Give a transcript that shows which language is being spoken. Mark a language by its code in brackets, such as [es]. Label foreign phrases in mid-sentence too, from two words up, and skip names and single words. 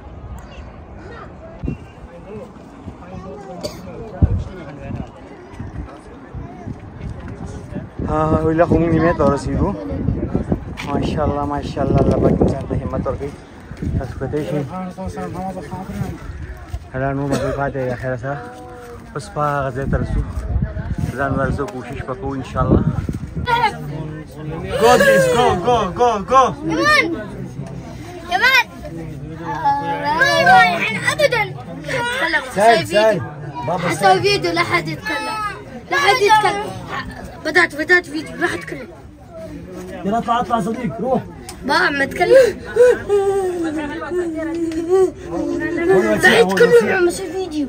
[ps] ویله خو موږ نیمې ته ورسېدو ماشاءالله الله پاک انسان ته همت ورکوي. تاسو کتلی شئ دا نور مزل پاتې دی خیر سره اوس په هغه ځای ته رسو ځان ورزو کوشش به کوو انشاءالله. [en] go please go [ar] كمان ابدا سهل بابا اسوي فيديو لا حد يتكلم بدات فيديو لا حد يتكلم. يلا اطلع صديق روح ما عم اتكلم بعيد كله عم اسوي فيديو.